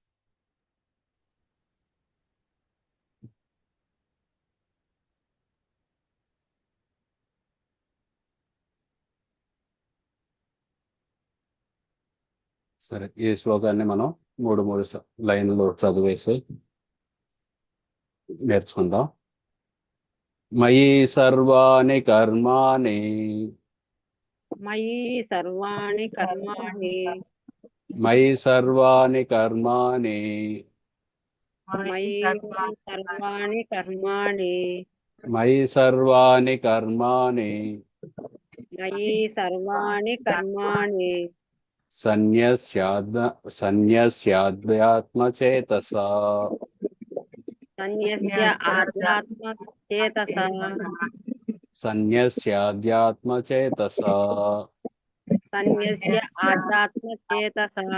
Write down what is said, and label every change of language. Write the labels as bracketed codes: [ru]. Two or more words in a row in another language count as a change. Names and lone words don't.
[te] సరే, ఈ శ్లోకాన్ని మనం మూడు మూడు లైన్లు చదివేసి నేర్చుకుందాం. [sa] మయి సర్వాణి కర్మాణి మయి సర్వాణి కర్మాణి మయి సర్వాణి కర్మాణి మయి సర్వాణి కర్మాణి మయి సర్వాణి కర్మాణి మయి సర్వాణి కర్మాణి సన్యస్యాధ్యాత్మచేతసా సన్యస్య ఆధ్యాత్మ చేతస సన్యస్యాధ్యాత్మచేతసా సన్యస్య ఆధ్యాత్మ చేతస